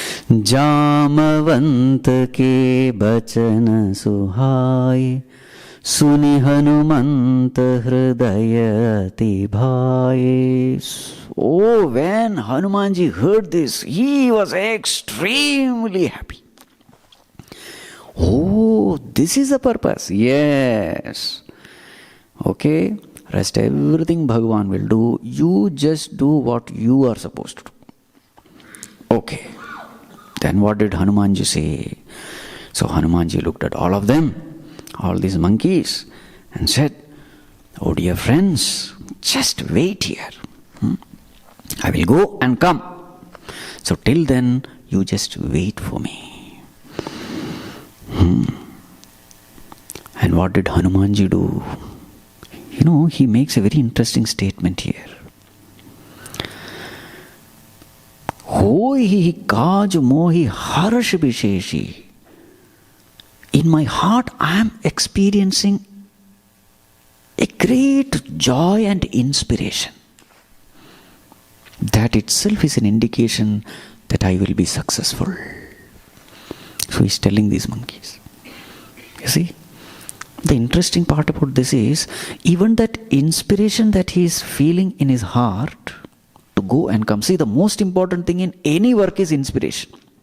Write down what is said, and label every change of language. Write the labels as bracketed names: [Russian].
[Awadhi] जामवंत के बचन सुहाए सुनि हनुमंत हृदय अति भाए. [English] Oh, when Hanumanji heard this, he was extremely happy. Oh, this is the purpose. Yes. Okay. Rest everything Bhagavan will do. You just do what you are supposed to do. Okay. Then what did Hanumanji say? So Hanumanji looked at all of them, all these monkeys, and said, oh dear friends, just wait here. I will go and come. So till then, you just wait for me. And what did Hanumanji do? He makes a very interesting statement here. [Awadhi] Hoi kaj mohi harash bisheshi. [English] In my heart, I am experiencing a great joy and inspiration. That itself is an indication that I will be successful. So he's telling these monkeys. You see, the interesting part about this is, even that inspiration that he is feeling in his heart to go and come. See, the most important thing in any work is inspiration.